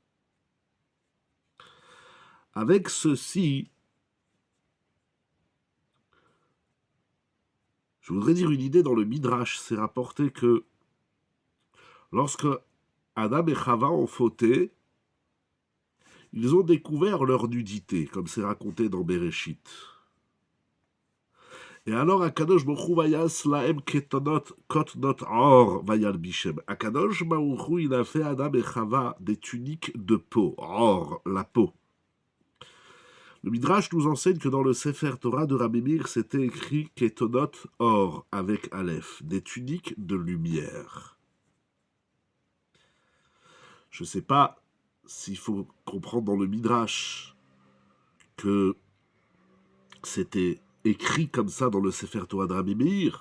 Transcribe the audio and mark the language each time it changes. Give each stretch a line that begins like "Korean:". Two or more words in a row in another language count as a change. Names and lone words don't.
French: Avec ceci, je voudrais dire une idée dans le Midrash. C'est rapporté que lorsque Adam et Chava ont fauté, ils ont découvert leur nudité, comme c'est raconté dans Bereshit. Et alors,
Hebrew: הקדוש ברוך הוא ויעש להם כתנות כתנות עור וילבשם. הקדוש ברוך הוא,
French: il a fait Adam et Chava des tuniques de peau, or, la peau. Le Midrash nous enseigne que dans le
Hebrew: ספר תורה
French: de Rabbi Meir, c'était écrit
Hebrew: כתנות אור,
French: avec Aleph, des tuniques de lumière. Je ne sais pas s'il faut comprendre dans le Midrash que c'était écrit comme ça dans le
Hebrew: ספר תורה
French: de Rabbi Meir.